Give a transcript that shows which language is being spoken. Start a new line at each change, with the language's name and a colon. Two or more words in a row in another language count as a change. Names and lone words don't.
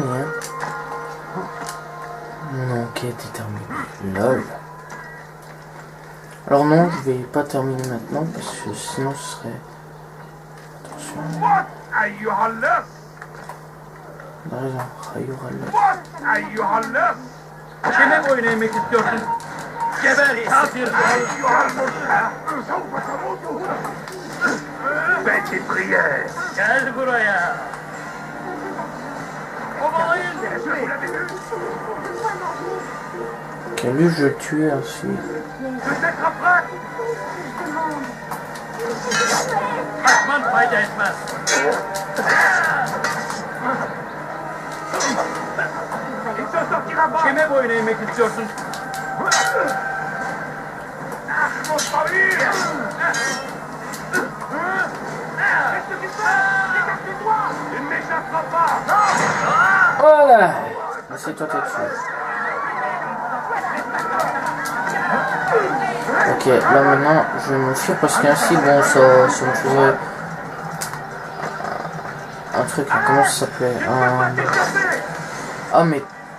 French: Hein. Mon enquête est terminée. Lol. Alors non, je vais pas terminer maintenant parce que sinon ce serait... Attention. On a raison.
Turkish: Kime boyun eğmek istiyorsun? Geber kafir!
French: Fais tes prières.
Turkish: Gel buraya! Kovalayın!
French: Ok, lui je le tuer ensuite.
Turkish: Kaçman fayda etmez. Kime boyun eğmek istiyorsun?
French: Voilà. C'est toi t'es dessus. Ok, là maintenant je vais me fuir parce qu'ainsi bon ça me faisait un truc, comment ça s'appelait Ah mais